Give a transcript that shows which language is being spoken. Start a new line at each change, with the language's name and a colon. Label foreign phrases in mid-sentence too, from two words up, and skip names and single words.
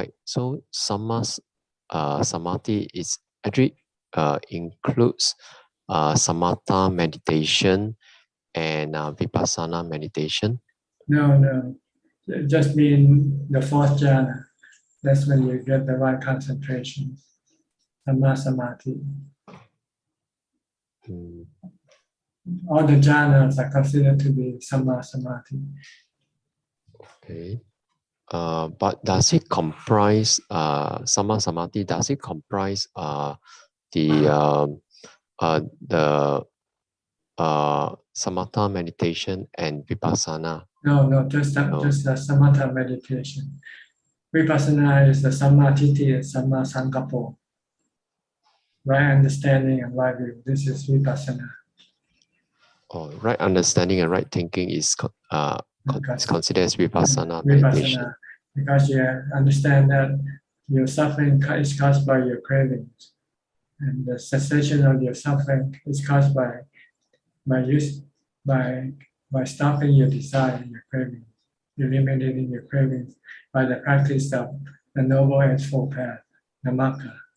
English: So samadhi is actually includes samatha meditation and vipassana meditation. No. It just mean the fourth jhana. That's when you get the right concentration.
Pali: Samma samadhi.
English: All the jhanas are considered to be
Pali: samma samadhi.
English: Okay. But does it comprise
Pali: samma samadhi?
English: Does it comprise the samatha meditation and vipassana? No, just samatha meditation. Vipassana is the
Pali: samma titi
English: and
Pali: samma sankappo.
English: Right understanding and right view. This is vipassana. Oh, right understanding and right thinking is considered as vipassana meditation. Because you understand that your suffering is caused by your cravings, and the cessation of your suffering is caused by stopping your desire, your cravings, eliminating your cravings by the practice of the noble and full path, Dhammaka.